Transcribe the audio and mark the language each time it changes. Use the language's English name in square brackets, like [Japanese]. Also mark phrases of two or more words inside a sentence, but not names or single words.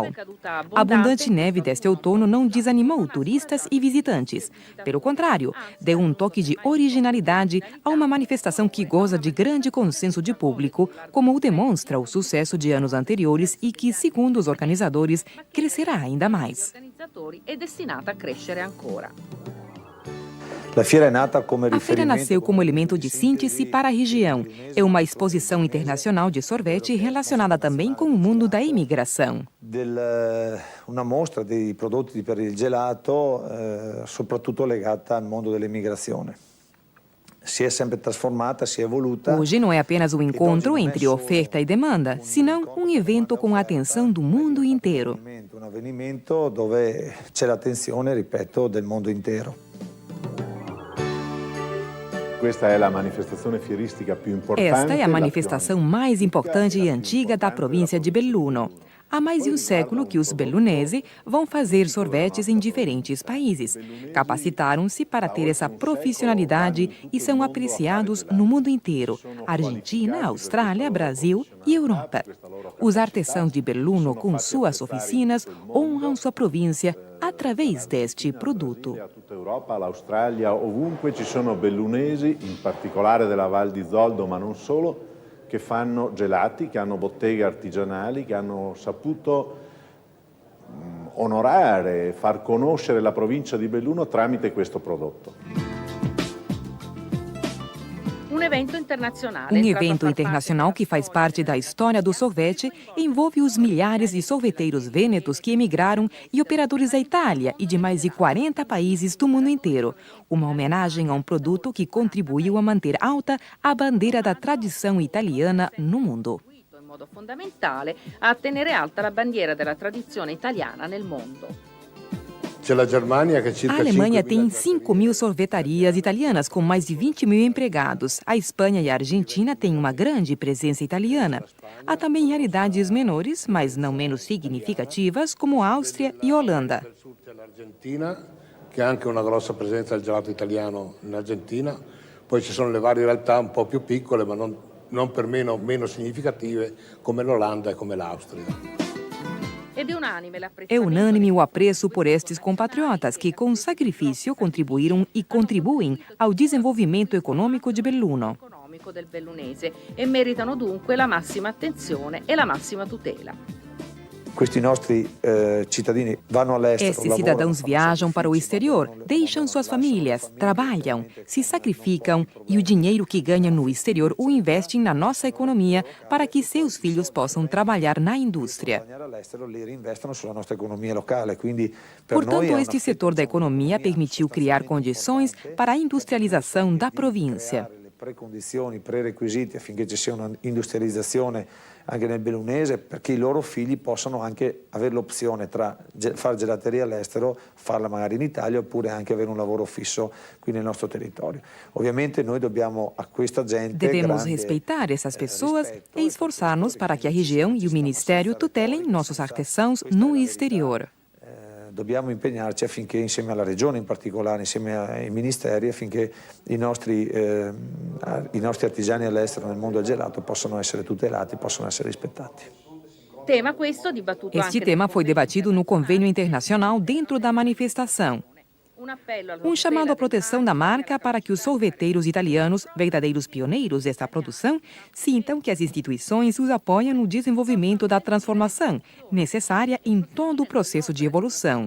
[Portuguese] A abundante neve deste outono não desanimou turistas e visitantes. Pelo contrário, deu um toque de originalidade a uma manifestação que goza de grande consenso de público, como o demonstra o sucesso de anos anteriores e que, segundo os organizadores, crescerá ainda mais. [Italian] É destinata a crescere ancora. [Portuguese] A feira nasceu como elemento de síntese para a região. É uma exposição internacional de sorvete relacionada também com o mundo da imigração. [Italian] Uma mostra di prodotti per il gelato, soprattutto legata al mondo dell'immigrazione. Si è sempre trasformata, si è evoluta. [Portuguese] Hoje não é apenas um encontro entre oferta e demanda, senão um evento com a atenção do mundo inteiro. [Italian] Un avvenimento dove c'è l'attenzione, ripeto, del mondo intero. [Portuguese] Esta é a manifestação mais importante e antiga da província de Belluno. Há mais de um século que os bellunesi vão fazer sorvetes em diferentes países. Capacitaram-se para ter essa profissionalidade e são apreciados no mundo inteiro: Argentina, Austrália, Brasil e Europa. Os artesãos de Belluno, com suas oficinas, honram sua província através deste produto. [Italian] A tutta Europa, all'Australia, ovunque ci sono bellunesi, in particolare della Val di Zoldo, ma non solo, che fanno gelati, che hanno botteghe artigianali, che hanno saputo onorare e far conoscere la provincia di Belluno tramite questo prodotto. [Portuguese] Um evento internacional que faz parte da história do sorvete envolve os milhares de sorveteiros vênetos que emigraram e operadores da Itália e de mais de 40 países do mundo inteiro. Uma homenagem a um produto que contribuiu a manter alta a bandeira da tradição italiana no mundo. [Italian] In modo fondamentale a tenere alta la bandiera della tradizione italiana nel mondo. [Portuguese] A Alemanha tem 5.000 sorvetarias italianas com mais de 20 mil empregados. A Espanha e a Argentina têm uma grande presença italiana. Há também realidades menores, mas não menos significativas, como a Áustria e Holanda. [Italian] Che ha anche una grossa presenza del gelato italiano in Argentina. Poi ci sono le varie realtà un po' più piccole, ma non per meno significative, come l'Olanda e come l'Austria. [Portuguese] É unânime o apreço por estes compatriotas que, com sacrifício, contribuíram e contribuem ao desenvolvimento econômico de Belluno. [Italian] Del bellunese e meritano dunque la massima attenzione e la massima tutela. Questi nostri cittadini vanno all'estero. [Portuguese] Estes cidadãos viajam para o exterior, deixam suas famílias, trabalham, se sacrificam e o dinheiro que ganham no exterior o investem na nossa economia para que seus filhos possam trabalhar na indústria. Portanto, este setor da economia permitiu criar condições para a industrialização da província. [Italian] Precondizioni, prerequisiti affinché ci sia una industrializzazione anche nel bellunese, perché i loro figli possano anche avere l'opzione tra fare gelateria all'estero, farla magari in Italia, oppure anche avere un lavoro fisso qui nel nostro territorio. Ovviamente noi dobbiamo a questa gente [Portuguese] Devemos respeitar essas pessoas e esforçar-nos para que a região e o Ministério tutelem nossos artesãos no exterior. [Italian] Dobbiamo impegnarci affinché insieme alla Regione in particolare, insieme ai ministeri, affinché i nostri artigiani all'estero nel mondo del gelato possano essere tutelati, possano essere rispettati. [Portuguese] Este tema foi debatido no convênio internacional dentro da manifestação. Um chamado à proteção da marca para que os sorveteiros italianos, verdadeiros pioneiros desta produção, sintam que as instituições os apoiam no desenvolvimento da transformação necessária em todo o processo de evolução.